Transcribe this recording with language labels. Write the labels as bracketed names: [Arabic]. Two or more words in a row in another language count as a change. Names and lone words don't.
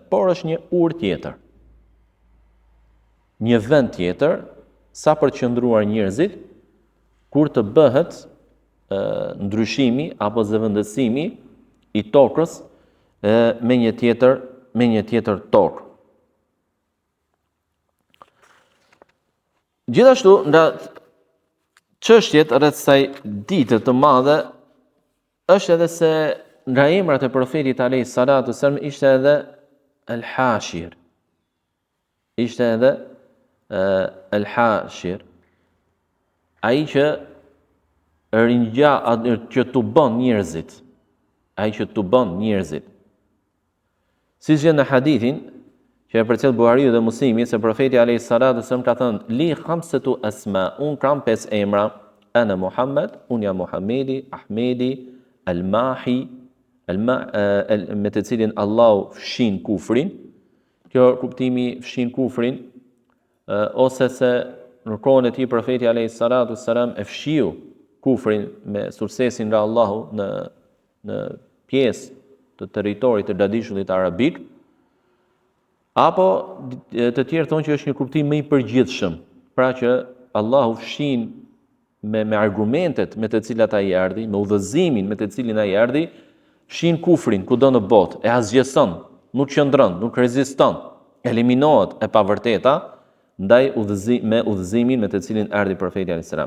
[Albanian] Por është një urë tjetër. Një vend tjetër sa për të qëndruar njerëzit kur të bëhet ndryshimi apo zëvendësimi i tokës me një me një tjetër tokë. Gjithashtu, nga çështjet rreth kësaj dite të madhe është edhe se nga emrat e profetit [Arabic] عليه الصلاة والسلام [Albanian] ishte edhe El-Hashir. Ishte edhe El-Hashir. Ai që që të bën njerëzit. Ai që të bën njerëzit. Si që në hadithin që e përcjell Buhariu dhe Muslimi se profeti [Arabic] عليه الصلاة والسلام [Albanian] ka thënë [Arabic] لي خمسة أسماء, [Albanian] un kam 5 emra, [Arabic] أنا محمد, [Albanian] un jam Muhamedi, Ahmedi, Al-Mahi, me të cilin Allahu fshin kufrin. Kjo kuptimi fshin kufrin, ose se në kohën e tij profeti [Arabic] عليه الصلاة والسلام [Albanian] e fshiu kufrin me suksesin nga Allahu në pjesë të territorit të gradishullit arabik, apo të tjerë thonë që është një kuptim më i përgjithshëm, pra që Allahu fshin me argumentet me të cilat ai erdhi, me udhëzimin me të cilin ai erdhi, fshin kufrin kudo në botë, e azgjeson, nuk qëndron, nuk reziston, eliminohet e pavërteta ndaj me udhëzimin me të cilin erdhi profeti [Arabic] عليه السلام.